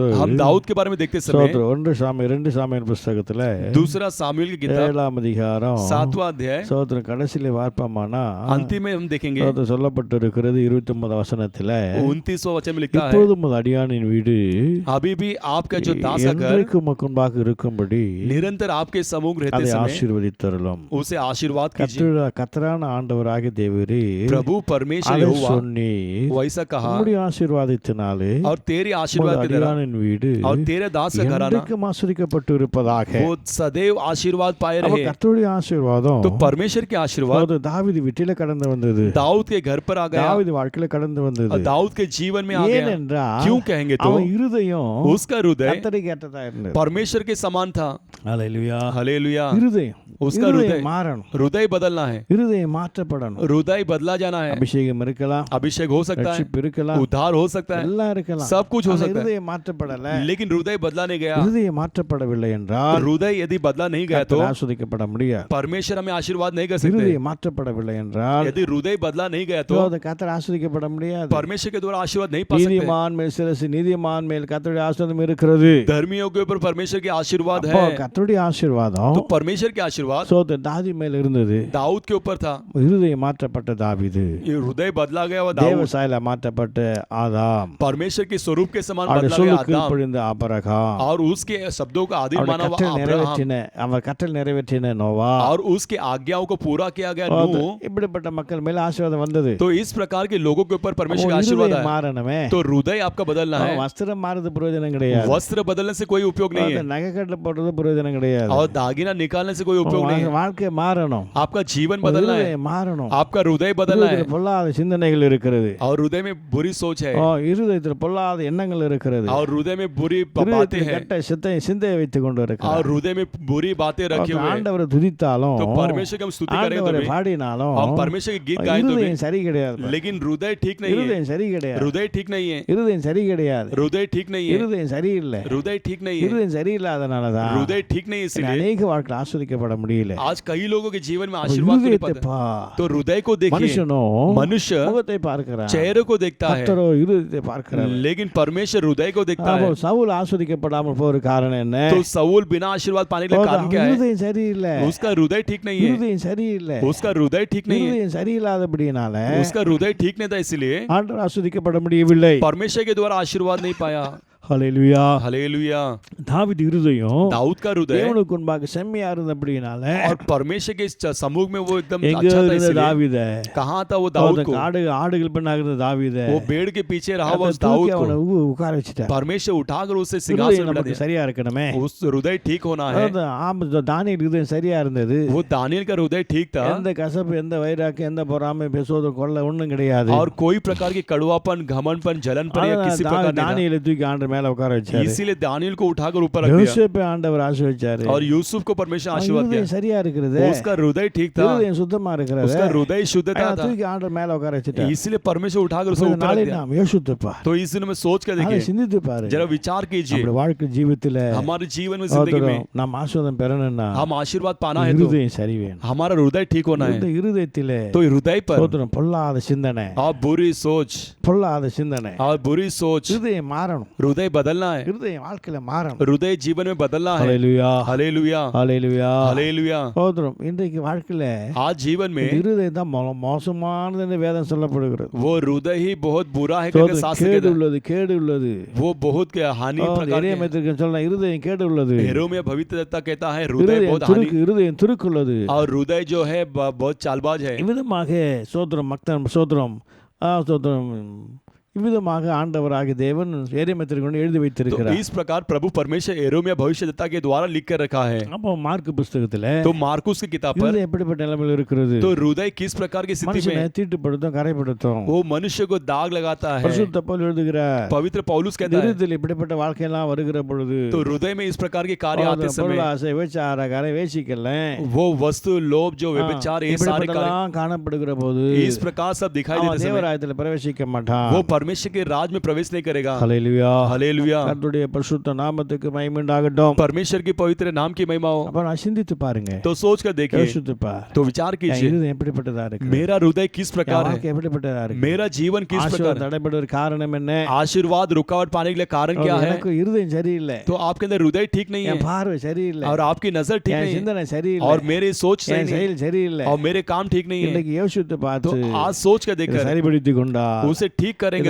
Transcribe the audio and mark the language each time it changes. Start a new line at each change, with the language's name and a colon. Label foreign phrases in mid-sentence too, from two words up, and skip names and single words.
Hindi: हम दाऊद के बारे में देखते समय
Tamil: சோதரம் 2 சாமுவேல் புத்தகத்துல
Hindi: दूसरा सामुएल की किताब
Tamil: 7ஆம் அதிகாரம்
Hindi: 7वां अध्याय
Tamil: சோதரம் கடைசியில பார்ப்போமானா
Hindi: अंतिम में हम देखेंगे
Tamil: சோதரம் சொல்லப்பட்டிருக்கிறது 29 வசனத்துல
Hindi: 29वां वचन में लिखा है
Tamil: இப்போதும் உமது அடியானின் வீடு
Hindi: अभी भी आपका जो दास का घर
Tamil: என்றைக்கும் முன்பாக இருக்கும்படி
Hindi: निरंतर आपके सम्मुख रहते
Tamil: அதை
Hindi: समय
Tamil: ஆசீர்வதித்தருளும்.
Hindi: उसे आशीर्वाद कीजिए।
Tamil: கர்த்தரான ஆண்டவராகிய தேவரே
Hindi: प्रभु परमेश्वर
Tamil: அதை
Hindi: यहोवा
Tamil: சொன்னீர்.
Hindi: वैसा कहा
Tamil: உம்முடைய ஆசீர்வாதத்தினாலே
Hindi: और तेरे
Tamil: உமது
Hindi: आशीर्वाद के द्वारा
Tamil: அடியானின் வீடு
Hindi: और तेरे दास का घराना
Tamil: என்றைக்கும் ஆசீர்வதிக்கப்பட்டு இருப்பதாக.
Hindi: वो सदैव आशीर्वाद पाए
Tamil: அப்ப
Hindi: रहे।
Tamil: கர்த்தருடைய ஆசீர்வாதம்
Hindi: तो परमेश्वर के आशीर्वाद
Tamil: அது தாவீது வீட்டில கடந்து வந்தது.
Hindi: दाऊद के घर पर आ गया,
Tamil: தாவீது வாழ்க்கையில கடந்து வந்தது.
Hindi: दाऊद के जीवन में आ गया।
Tamil: ஏனென்றால்
Hindi: क्यों कहेंगे तो
Tamil: அவன் இருதயம்
Hindi: उसका हृदय
Tamil: கர்த்தருக்கு ஏற்றதா இருந்தது.
Hindi: परमेश्वर के समान था।
Tamil: ஹல்லேலூயா.
Hindi: हालेलुया।
Tamil: இருதயம்
Hindi: उसका
Tamil: இருதயம்
Hindi: हृदय
Tamil: மாறணும்.
Hindi: हृदय बदलना है,
Tamil: இருதயம் மாற்றப்படணும்.
Hindi: हृदय बदला जाना है।
Tamil: அபிஷேகம் இருக்கலாம்,
Hindi: अभिषेक हो सकता है,
Tamil: ரட்சிப்பு இருக்கலாம்,
Hindi: उद्धार हो सकता है,
Tamil: எல்லாம் இருக்கலாம்.
Hindi: सब कुछ हो
Tamil: ஆனா
Hindi: सकता है,
Tamil: இருதயம் மாற்றப்படல.
Hindi: लेकिन हृदय बदला नहीं गया।
Tamil: இருதயம் மாற்றப்படவில்லை என்றால்
Hindi: हृदय यदि बदला नहीं गया तो
Tamil: கர்த்தர் ஆசீர்வதிக்கப்பட முடியாது.
Hindi: परमेश्वर हमें आशीर्वाद नहीं कर सकते।
Tamil: இருதயம் மாற்றப்படவில்லை என்றால்
Hindi: यदि हृदय बदला नहीं गया तो
Tamil: கர்த்தர் ஆசீர்வதிக்கப்பட முடியாது.
Hindi: परमेश्वर के द्वारा आशीर्वाद नहीं पा सकते।
Tamil: நீதிமான் மேல் சிரசு, நீதிமான் மேல் கர்த்தருடைய ஆசீர்வாதம் இருக்கிறது.
Hindi: धर्मियों के ऊपर परमेश्वर के आशीर्वाद
Tamil: அப்போ
Hindi: है।
Tamil: கர்த்தருடைய ஆசீர்வாதம்
Hindi: तो परमेश्वर के आशीर्वाद
Tamil: சோதரன் தாவீது மேல் இருந்தது.
Hindi: दाऊद के ऊपर था।
Tamil: இருதயம் மாற்றப்பட்ட தாவீது,
Hindi: ये हृदय बदला गया हुआ
Tamil: தேவ
Hindi: दाऊद,
Tamil: சாயல மாற்றப்பட்ட ஆதாம்,
Hindi: परमेश्वर के स्वरूप के समान
Tamil: அவருடைய
Hindi: बदला गया
Tamil: சொல்லுக்கு
Hindi: आदम
Tamil: கீழ்ப்படிந்த ஆபிரகாம்,
Hindi: और उसके शब्दों का आदि
Tamil: அவருடைய
Hindi: माना हुआ
Tamil: கட்டளை
Hindi: अब्राहम
Tamil: நிறைவேற்றின அவர் கட்டளை நிறைவேற்றின நோவா,
Hindi: और उसके आज्ञाओं को पूरा किया गया
Tamil: அது
Hindi: नूह।
Tamil: இப்படிப்பட்ட மக்கள் மேல ஆசீர்வாதம் வந்தது.
Hindi: तो इस प्रकार के लोगों के ऊपर परमेश्वर का
Tamil: அவன்
Hindi: आशीर्वाद
Tamil: இருதயம்
Hindi: है।
Tamil: மாறணுமே.
Hindi: तो हृदय आपका बदलना है।
Tamil: வஸ்திரம் மாறுறது பிரயோஜனம் கிடையாது.
Hindi: वस्त्र बदलने से कोई उपयोग नहीं है
Tamil: நகைக்கட்டில் போடுறது பிரயோஜனம் கிடையாது.
Hindi: और दागिना निकालने से कोई उपयोग नहीं है।
Tamil: வாழ்க்கை மாறணும்,
Hindi: आपका जीवन बदलना है,
Tamil: இருதயம் மாறணும்.
Hindi: आपका हृदय बदलना है।
Tamil: இருதயத்தில் பொல்லாத சிந்தனைகள் இருக்கிறது,
Hindi: और हृदय में बुरी सोच है,
Tamil: இருதயத்தில் பொல்லாத எண்ணங்கள் இருக்கிறது,
Hindi: और हृदय में बुरी बातें
Tamil: இருதயத்தில்
Hindi: हैं,
Tamil: கெட்ட சிந்தையை வைத்துக் கொண்டு
Hindi: और
Tamil: இருக்கிறார்.
Hindi: हृदय में बुरी बातें रखी हुई है।
Tamil: ஆண்டவரை துதித்தாலும்
Hindi: तो परमेश्वर की हम स्तुति करें तो
Tamil: ஆண்டவரை
Hindi: भी,
Tamil: பாடினாலும்
Hindi: हम परमेश्वर के गीत गाएं तो भी,
Tamil: இருதயம் சரி கிடையாது.
Hindi: लेकिन हृदय ठीक नहीं है।
Tamil: இருதயம் சரி கிடையாது.
Hindi: हृदय ठीक नहीं है।
Tamil: இருதயம் சரி கிடையாது.
Hindi: हृदय ठीक नहीं है।
Tamil: இருதயம் சரியில்லை.
Hindi: हृदय ठीक नहीं है।
Tamil: இருதயம் சரியில்லாதனால தான்
Hindi: हृदय ठीक नहीं है, इसलिए
Tamil: அநேக வாழ்க்கை ஆஸ்வதிக்கப்பட முடியல.
Hindi: आज कई लोगों के जीवन में आशीर्वाद नहीं
Tamil: இருதயத்தை
Hindi: पाते।
Tamil: பார்.
Hindi: तो हृदय को देखिए।
Tamil: மனுஷனோ
Hindi: मनुष्य
Tamil: முகத்தை பார்க்கிறான்,
Hindi: चेहरे को देखता है,
Tamil: கர்த்தரோ இருதயத்தை பார்க்கிறார்.
Hindi: लेकिन परमेश्वर हृदय को देखता
Tamil: அப்போ
Hindi: है।
Tamil: சவுல் ஆஸ்வதிக்கப்படாமல் போற காரணம் என்ன?
Hindi: तो सऊल बिना आशीर्वाद पाने के लिए कारण क्या है?
Tamil: இருதயம் சரியில்லை.
Hindi: उसका हृदय ठीक नहीं है।
Tamil: இருதயம் சரியில்லை.
Hindi: उसका हृदय ठीक नहीं है।
Tamil: இருதயம் சரியில்லாதபடினால
Hindi: उसका हृदय ठीक नहीं था, इसलिए
Tamil: ஆண்டவர் ஆஸ்வதிக்கப்பட முடியவில்லை.
Hindi: परमेश्वर के द्वारा आशीर्वाद नहीं पाया।
Tamil: ஹல்லேலூயா.
Hindi: हालेलुया।
Tamil: தாவீது இருதயம்
Hindi: दाऊद का हृदय
Tamil: தேவனுக்கு முன்பாக செம்மையா இருந்தபடினால
Hindi: और परमेश्वर के सम्मुख में वो एकदम
Tamil: எங்க
Hindi: अच्छा था,
Tamil: இருந்த
Hindi: इसलिए
Tamil: தாவீதை,
Hindi: कहाँ था वो दाऊद को?
Tamil: ஆடுகள் பின்னாக இருந்த தாவீதை
Hindi: वो भेड़ के पीछे रहा हुआ उस
Tamil: தூக்கி
Hindi: दाऊद
Tamil: அவனை
Hindi: को
Tamil: உட்கார வச்சுட்டார்.
Hindi: परमेश्वर उठाकर उसे
Tamil: இருதயம்
Hindi: सिंहासन में बिठा
Tamil: நமக்கு
Hindi: दिया।
Tamil: சரியா இருக்கணுமே.
Hindi: उस हृदय ठीक होना है।
Tamil: தானியேல் இருதயம் சரியா இருந்தது.
Hindi: वो दानियल का हृदय ठीक था
Tamil: எந்த கசப்பு, எந்த வைராக்கு, எந்த பொறாமை, பேசுவது கொள்ள ஒண்ணும் கிடையாது.
Hindi: और कोई प्रकार की कड़वापन, घमंडपन, जलनपन या किसी प्रकार नहीं था।
Tamil: தானியேலை தூக்கி ஆண்டவர் மேல உட்கார வச்சாரு.
Hindi: इसीलिए दानियल को उठाकर ऊपर रख दिया
Tamil: யோசேப்பை ஆண்டவர் ஆசீர்வதிச்சாரு.
Hindi: और यूसुफ को परमेश्वर आशीर्वाद
Tamil: இருதயம்
Hindi: दिया।
Tamil: சரியா இருக்கிறது,
Hindi: उसका हृदय ठीक था,
Tamil: இருதயம் சுத்தமா இருக்கிறது,
Hindi: उसका हृदय शुद्धता था,
Tamil: தூக்கி ஆண்டவர் மேல உட்கார வச்சுட்டாரு.
Hindi: इसलिए परमेश्वर उठाकर उसे ऊपर रख
Tamil: நாளை
Hindi: दिया।
Tamil: நாம் யோசித்துப்பா,
Hindi: तो इस दिन में सोच कर
Tamil: அதை
Hindi: देखिए,
Tamil: சிந்தித்து பாரு.
Hindi: जरा विचार कीजिए,
Tamil: நம்முடைய வாழ்க்கை ஜீவித்துல
Hindi: हमारे जीवन में, जिंदगी में
Tamil: நாம் ஆசீர்வாதம் பெறணும்னா
Hindi: हम आशीर्वाद पाना है तो
Tamil: இருதயம் சரி வேணும்.
Hindi: हमारा हृदय ठीक होना
Tamil: இந்த
Hindi: है।
Tamil: இருதயத்திலே
Hindi: तो हृदय पर
Tamil: சோதரம் பொல்லாத சிந்தனை,
Hindi: और बुरी सोच
Tamil: பொல்லாத சிந்தனை,
Hindi: और बुरी सोच,
Tamil: இருதயம் மாறணும்.
Hindi: हृदय बदलना है।
Tamil: இருதயம் வாழ்க்கையில மாறணும்.
Hindi: हृदय जीवन में बदलना है।
Tamil: ஹல்லேலூயா
Hindi: हालेलुया
Tamil: ஹல்லேலூயா
Hindi: हालेलुया।
Tamil: சோதரம் இன்றைக்கு வாழ்க்கையில
Hindi: आज जीवन में
Tamil: இருதயம் தான் மோசமானது என்று வேதம் சொல்லப்படுகிறது.
Hindi: वो हृदय ही बहुत बुरा है करके
Tamil: சோதரம்
Hindi: शास्त्र
Tamil: கேடு
Hindi: कहता है।
Tamil: உள்ளது கேடு உள்ளது.
Hindi: वो बहुत हानि प्रकार के
Tamil: எரேமியாவுக்கு சொல்ல இருதயம் கேடு உள்ளது.
Hindi: यिर्मयाह भविष्यद्वक्ता कहता है हृदय बहुत हानि
Tamil: இருதயம் துருக்குள்ளது.
Hindi: और हृदय जो है बहुत चालबाज है।
Tamil: இவ்விதமாக சோதரம் மக்தன் சோதரம் சோதரம் இவ்விதமாக ஆண்டவராகிய தேவன் எரேமியாவிற்கு கொண்டு எழுதி வைத்திருக்கிறார்.
Hindi: तो इस प्रकार प्रभु परमेश्वर यिर्मयाह भविष्यद्वक्ता के द्वारा लिख कर रखा है।
Tamil: அப்போ மார்க் புத்தகத்துல
Hindi: तो मार्कुस की किताब पर
Tamil: இருதயம் எப்படிப்பட்ட நிலைமையில் இருக்கிறது?
Hindi: तो हृदय किस प्रकार की स्थिति
Tamil: மனுஷனை
Hindi: में
Tamil: தீட்டுப்படுத்தும் கரைப்படுத்தும்.
Hindi: वो मनुष्य को दाग लगाता है।
Tamil: பரிசுத்த பவுல் எழுதுகிறார்,
Hindi: पवित्र पौलुस कहता है
Tamil: இருதயத்தில் இப்படிப்பட்ட வாழ்க்கையெல்லாம் வருகிற பொழுது
Hindi: तो हृदय में इस प्रकार के कार्य आते समय
Tamil: பொருளாசை விபச்சாரக்காரன் வேசிக்கல
Hindi: वो वस्तु लोभ जो व्यभिचार ये सारे कार्य
Tamil: இப்படிப்பட்டெல்லாம் காணப்படுகிற போது
Hindi: इस प्रकार सब दिखाई
Tamil: அவன்
Hindi: देते समय
Tamil: தேவராஜ்யத்தில் பிரவேசிக்க மாட்டான்.
Hindi: वो परमेश्वर के राज में प्रवेश नहीं करेगा।
Tamil: ஹல்லேலூயா
Hindi: हालेलुया।
Tamil: கர்த்தருடைய பரிசுத்த நாமத்துக்கு மகிமை உண்டாகட்டும்.
Hindi: परमेश्वर की पवित्र नाम की महिमा हो।
Tamil: அப்ப நான் சிந்தித்து பாருங்க,
Hindi: तो सोच कर देखिए,
Tamil: யோசித்து பார்,
Hindi: तो विचार
Tamil: என்
Hindi: कीजिए
Tamil: இருதயம் எப்படிப்பட்டதா இருக்கு,
Hindi: मेरा हृदय किस
Tamil: என்
Hindi: प्रकार है,
Tamil: வாழ்க்கை எப்படிப்பட்டதா இருக்கு,
Hindi: मेरा जीवन किस प्रकार
Tamil: ஆசீர்வாதம்
Hindi: है,
Tamil: தடைபடுவதற்கு காரணம் என்ன?
Hindi: आशीर्वाद रुकावट पाने के लिए कारण क्या है?
Tamil: எனக்கு இருதயம் சரியில்லை,
Hindi: तो आपके अंदर हृदय ठीक नहीं
Tamil: என்
Hindi: है
Tamil: பார்வை சரியில்லை,
Hindi: और आपकी नजर ठीक
Tamil: என்
Hindi: नहीं है
Tamil: சிந்தனை சரியில்லை,
Hindi: और मेरी सोच सही
Tamil: என்
Hindi: नहीं
Tamil: செயல் சரியில்லை.
Hindi: है और मेरे काम ठीक नहीं है।
Tamil: இன்னைக்கு யோசித்து
Hindi: तो
Tamil: பார்த்து
Hindi: आज सोच कर
Tamil: இதை
Hindi: देखकर
Tamil: சரிபடுத்திக் கொண்டா
Hindi: उसे ठीक करेंगे